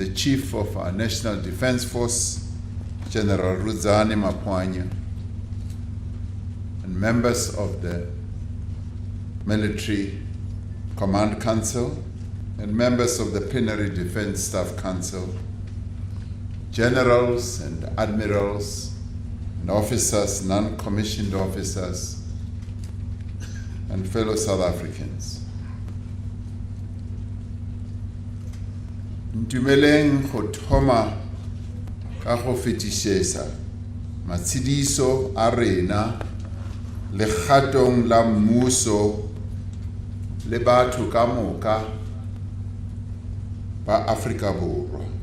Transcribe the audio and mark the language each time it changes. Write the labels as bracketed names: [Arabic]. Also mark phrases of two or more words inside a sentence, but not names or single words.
[English] the Chief of our National Defense Force, General Ruzani Mapwanya, and members of the Military Command Council, and members of the Plenary Defense Staff Council, generals and admirals and officers, non-commissioned officers, and fellow South Africans. [Northern Sotho] Ntumeleng go thoma ka go fetišetša matshidiso a rena le kgatong la mmuso le batho ka moka ba Afrika Borwa.